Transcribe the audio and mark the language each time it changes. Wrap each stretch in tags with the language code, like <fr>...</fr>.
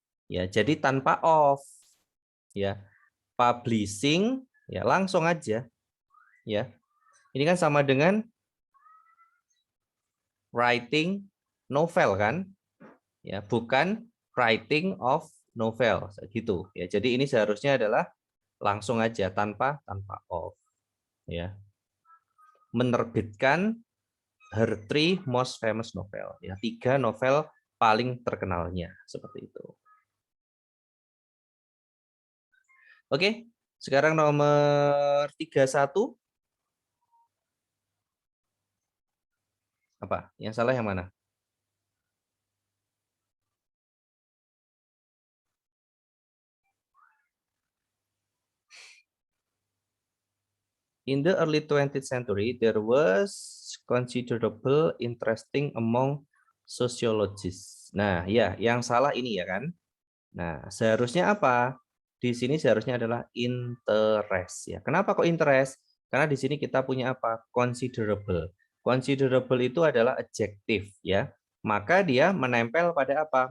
<id>Ya, jadi tanpa of. Ya. Publishing ya langsung aja. Ya. Ini kan sama dengan</id> <en>writing novel</en> <id>kan? Ya, bukan</id> <en>writing of novel</en> <id>gitu. Ya, jadi ini seharusnya adalah langsung aja tanpa of. Ya. Menerbitkan</id> <en>her three most famous novel.</en> <id>Ya, 3 novel paling terkenalnya seperti itu. Oke, sekarang nomor 31. Apa? Yang salah yang mana?</id> <en>In the early 20th century, there was considerable interesting among sociologists.</en> <id>Nah, ya, yang salah ini ya kan? Nah, seharusnya apa? Di sini seharusnya adalah interest ya. Kenapa kok interest? Karena di sini kita punya apa? Considerable. Considerable itu adalah adjektif ya. Maka dia menempel pada apa?</id>